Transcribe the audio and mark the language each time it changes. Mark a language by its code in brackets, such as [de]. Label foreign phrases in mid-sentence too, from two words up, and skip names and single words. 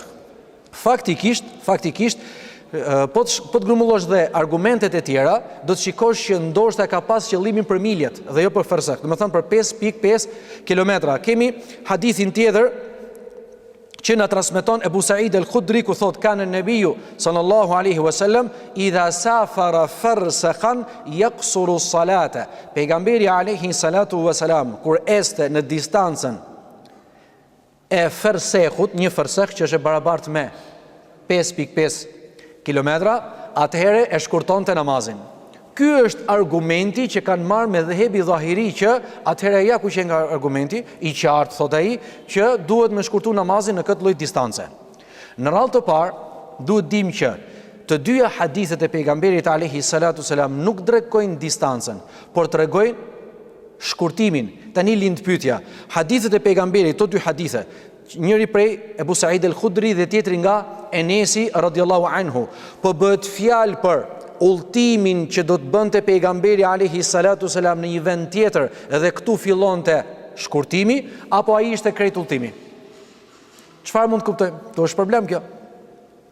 [sq] Faktikisht, po të grumbullosh dhe argumentet e tjera, do të shikosh që ndoshta ka pas qëllimin për miljet dhe jo për ferseh. Domethënë për 5.5 kilometra. Kemi hadithin tjetër që na transmeton Ebu Said al-Khudri ku thot [ar] كان النبي صلى الله عليه وسلم إذا سافر فرسخا يقصر الصلاة. [sq] Pejgamberi [ar] عليه الصلاة والسلام [sq] kur este në distancën e fersehut, 1 ferseh që është e barabartë me 5.5 kilometra, atëherë e shkurtonte namazin. Ky është argumenti që kanë marrë me dhëhebi dhahiri që atëherë ja ku që nga argumenti I qartë, thot ai, që duhet me shkurtu namazin në këtë lloj distance. Në radhë të parë, duhet dim që të dyja hadithet e pejgamberit [ar] عليه الصلاة والسلام [sq] nuk drekojnë distancën, por tregojnë shkurtimin. Tani lind pyetja, hadithet e pejgamberit, to dy hadithe, njëri prej Ebu Said al-Khudri dhe tjetri nga Enesi [ar] رضي الله عنه, [sq] po bëhet fjalë për udhtimin që do të bënte pejgamberi [ar] عليه الصلاة والسلام [sq] në një vend tjetër dhe këtu fillonte shkurtimi, apo ai ishte krejt udhtimi? Çfarë mund të kuptojmë? To është problem kjo.